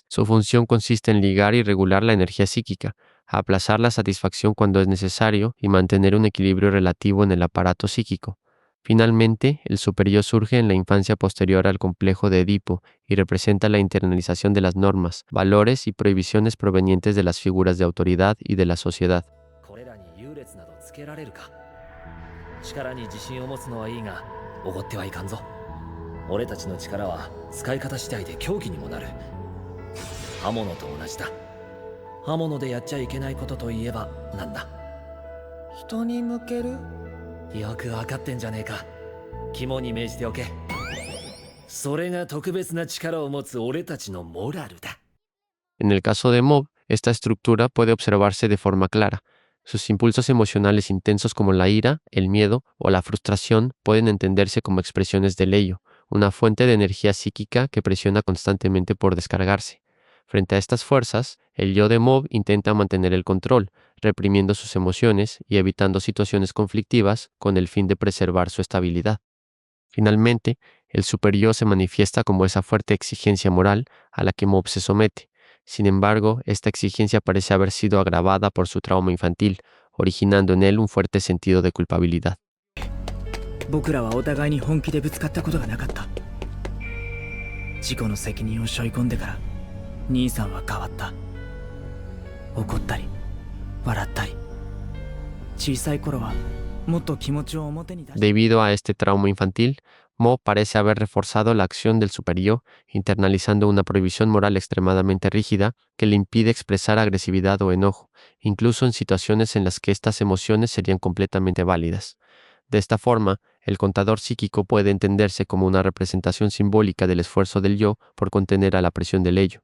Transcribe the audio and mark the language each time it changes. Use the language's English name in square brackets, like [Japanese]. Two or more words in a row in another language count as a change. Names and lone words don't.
[Spanish] Su función consiste en ligar y regular la energía psíquica, aplazar la satisfacción cuando es necesario y mantener un equilibrio relativo en el aparato psíquico. Finalmente, el superyo surge en la infancia posterior al complejo de Edipo y representa la internalización de las normas, valores y prohibiciones provenientes de las figuras de autoridad y de la sociedad. [Japanese] つけられるか。力に自信を持つのはいいが、おごってはいかんぞ。俺たちの力は使い方次第で凶器にもなる。刃物と同じだ。刃物でやっちゃいけないことといえばなんだ。人に向ける？よくわかってんじゃねえか。肝に銘じておけ。それが特別な力を持つ俺たちのモラルだ。 [Spanish] En el caso de Mob, esta estructura puede observarse de forma clara. Sus impulsos emocionales intensos como la ira, el miedo o la frustración pueden entenderse como expresiones del ello, una fuente de energía psíquica que presiona constantemente por descargarse. Frente a estas fuerzas, el yo de Mob intenta mantener el control, reprimiendo sus emociones y evitando situaciones conflictivas con el fin de preservar su estabilidad. Finalmente, el superyo se manifiesta como esa fuerte exigencia moral a la que Mob se somete. Sin embargo, esta exigencia parece haber sido agravada por su trauma infantil, originando en él un fuerte sentido de culpabilidad. [Japanese] 僕らはお互いに本気でぶつかったことがなかった。事故の責任を背負い込んでから兄さんは変わった。怒ったり笑ったり、小さい頃はもっと気持ちを表に出して。 [Spanish] Debido a este trauma infantil, Mo parece haber reforzado la acción del superyo, internalizando una prohibición moral extremadamente rígida que le impide expresar agresividad o enojo, incluso en situaciones en las que estas emociones serían completamente válidas. De esta forma, el contador psíquico puede entenderse como una representación simbólica del esfuerzo del yo por contener a la presión del ello.